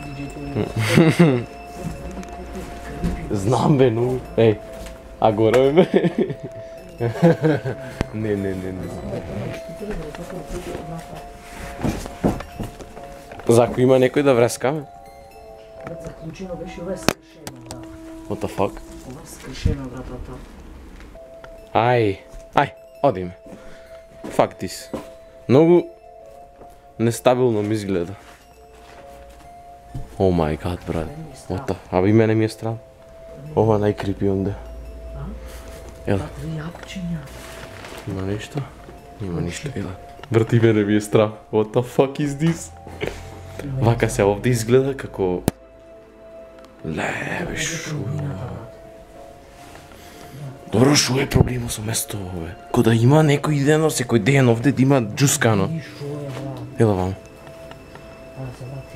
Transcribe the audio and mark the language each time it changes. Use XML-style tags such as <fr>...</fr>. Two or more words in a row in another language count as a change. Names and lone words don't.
<mk>Знам бе, но... Еј, а горе бе? Не. За ако има некој да врескаме? Заклучено беше ова скршено, брат.</mk> <en>What the fuck?</en> <mk>Ова скршено, брат. Ај, одиме.</mk> <en>Fuck this.</en> <mk>Многу нестабилно ми изгледа.</mk> <en>Oh my god,</en> <mk>брат. Абе и мене ми е стран. Ова најкрипи онде. Ела. Три јапчиња. Има нешто? Има ништо, ела. Брат, и мене ми е страх.</mk> <en>What the fuck is this?</en> <mk>Вака се овде изгледа како... Лебе, шо е? Добро, шо е проблемот со место ове? Ко да има некој ден, секој ден овде да има джускано. Шо е, брат? Ела вам. Да се врати.</mk>